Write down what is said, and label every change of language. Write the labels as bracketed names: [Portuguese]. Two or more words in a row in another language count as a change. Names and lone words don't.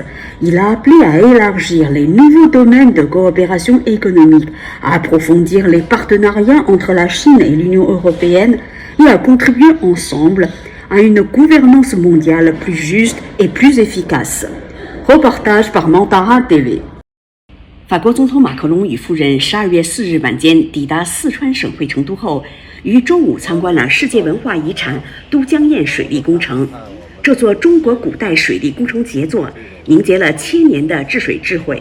[French] Il a appelé à élargir les nouveaux domaines de coopération économique, à approfondir les partenariats entre la Chine et l'Union européenne et à contribuer ensemble à une gouvernance mondiale plus juste et plus efficace. Reportage par Mantara TV. [Chinese] 法国总统马克龙与夫人12月4日晚间抵达四川省会成都后，于周五参观了世界文化遗产都江堰水利工程。这座中国古代水利工程杰作凝结了千年的治水智慧。